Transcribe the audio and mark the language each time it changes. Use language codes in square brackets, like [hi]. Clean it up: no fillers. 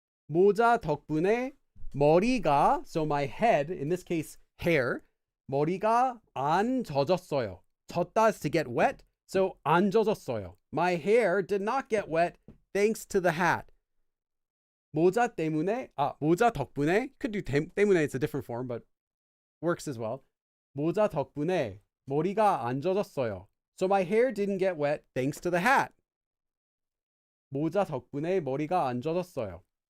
[en] 모자 덕분에 머리가, so my head, in this case hair, 머리가 안 젖었어요. 젖다 is to get wet, so 안 젖었어요. My hair did not get wet thanks to the hat. 모자 때문에, 모자 덕분에, could do 때문에, it's a different form, but works as well. [ko] 모자 덕분에 머리가 안 젖었어요. [en] So my hair didn't get wet thanks to the hat. [ko] 모자 덕분에 머리가 안 젖었어요.